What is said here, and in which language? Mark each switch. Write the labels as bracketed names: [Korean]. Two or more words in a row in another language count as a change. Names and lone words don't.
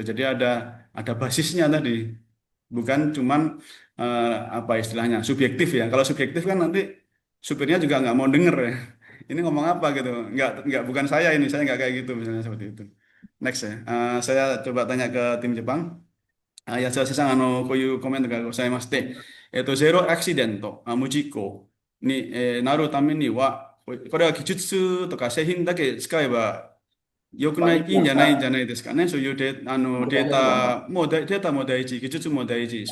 [Indonesian] Jadi ada basisnya tadi. Bukan cuman apa istilahnya subjektif ya. Kalau subjektif kan nanti supirnya juga nggak mau denger ya. Ini ngomong apa gitu? Nggak bukan saya ini, saya nggak kayak gitu misalnya seperti itu. Next ya. Saya coba tanya ke tim Jepang. [Japanese] 安田さん、こういうコメントがございまして、ゼロアクシデント、無事故に、なるためには、これは技術とか製品だけ使えば良くない、いいんじゃないんじゃないですかね。そういうデータも大事、技術も大事。